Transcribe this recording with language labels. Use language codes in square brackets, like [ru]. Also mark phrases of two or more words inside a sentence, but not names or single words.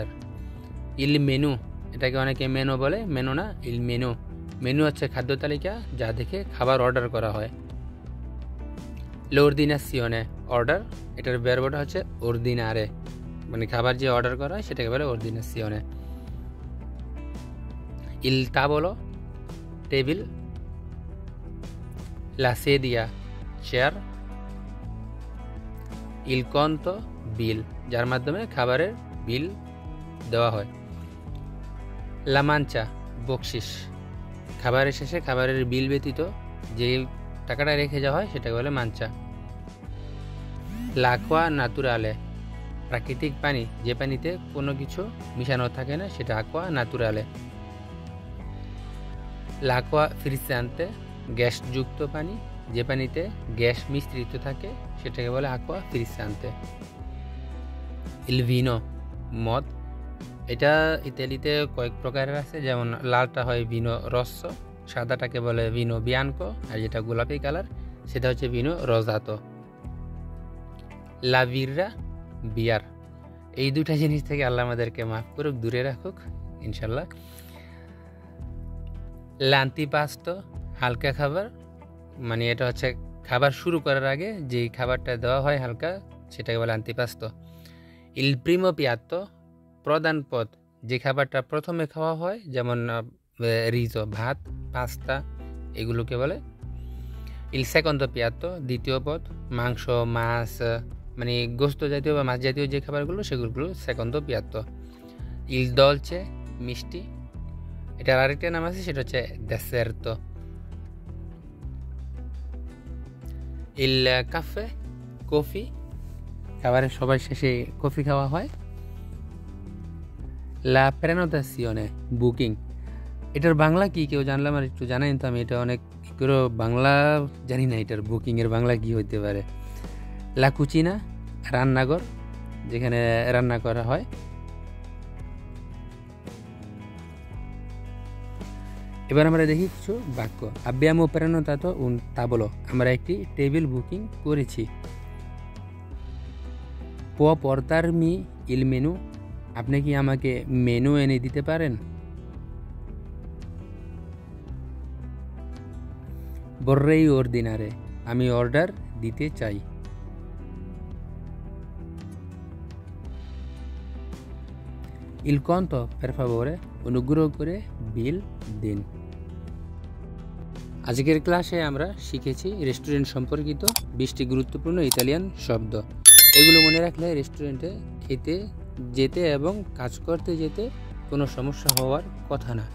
[it] il menù, [bn] এটাকে অনেকে মেনু বলে, মেনু না, [it] il menù. [bn] মেনু হচ্ছে খাদ্য তালিকা, যা দেখে খাবার অর্ডার করা হয়। l'ordinazione, অর্ডার, এটার ভার্বটা হচ্ছে ordinare, মানে খাবার যে অর্ডার করা হয় সেটাকে বলে ordinazione। [it] il tavolo, টেবিল। la sedia, চেয়ার। il conto, [bn] বিল, যার মাধ্যমে খাবারের বিল দেওয়া হয়। [it] la mancia, [bn] বকশিস, খাবারের শেষে খাবারের বিল ব্যতীত যে টাকাটা রেখে যাওয়া হয় সেটাকে বলে মাঞ্চা। [it] l'acqua naturale, [bn] প্রাকৃতিক পানি, যে পানিতে কোনো কিছু মিশানো থাকে না সেটা [it] aqua naturale। l'acqua frizzante, [bn] গ্যাসযুক্ত পানি, যে পানিতে গ্যাস মিশ্রিত থাকে সেটাকে বলে [it] aqua frizzante। il vino, [bn] মদ, এটা ইতালিতে কয়েক প্রকারের আছে, যেমন লালটা হয় [it] vino rosso, [bn] সাদাটাকে বলে [it] vino bianco, [bn] আর যেটা গোলাপি কালার সেটা হচ্ছে [it] vino rosato. la birra, বিয়ার। [bn] এই দুটা জিনিস থেকে আল্লাহ আমাদেরকে মাফ করুক, দূরে রাখুক ইনশাল্লাহ। l'antipasto, হালকা খাবার, মানে এটা হচ্ছে খাবার শুরু করার আগে যেই খাবারটা দেওয়া হয় হালকা, সেটাকে বলে antipasto। [it] il primo piatto, [bn] প্রধান পদ, যে খাবারটা প্রথমে খাওয়া হয়, যেমন রিজো, ভাত, পাস্তা, এগুলোকে বলে। [it] il secondo piatto, [bn] দ্বিতীয় পদ, মাংস, মাছ, মানে গোস্ত জাতীয় বা মাছ জাতীয় যে খাবারগুলো সেগুলো [it] secondo piatto। il dolce, [bn] মিষ্টি, এটার আরেকটা নাম আছে, সেটা হচ্ছে deserto। [it] il caffè, [bn] কফি, খাবারের সবার শেষে কফি খাওয়া হয়। [it] la prenotazione, [bn] বুকিং, এটার বাংলা কি কেউ জানলাম আর একটু জানাই তো, আমি এটা অনেক করে বাংলা জানি না, এটার বুকিংয়ের বাংলা কি হইতে পারে। [it] la cucina, [bn] রান্নাঘর, যেখানে রান্না করা হয়। এবার আমরা দেখি কিছু বাক্য। [it] abbiamo prenotato un tavolo, [bn] আমরা একটি টেবিল বুকিং করেছি। [it] può portarmi il menù, [bn] আপনি কি আমাকে মেনু এনে দিতে পারেন? [it] vorrei ordinare, [bn] আমি অর্ডার দিতে চাই। [it] il conto, per favore, [bn] অনুগ্রহ করে বিল দিন। আজকের ক্লাসে আমরা শিখেছি রেস্টুরেন্ট সম্পর্কিত 20টি গুরুত্বপূর্ণ ইতালিয়ান শব্দ। এগুলো মনে রাখলে রেস্টুরেন্টে খেতে যেতে এবং কাজ করতে যেতে কোনো সমস্যা হওয়ার কথা না।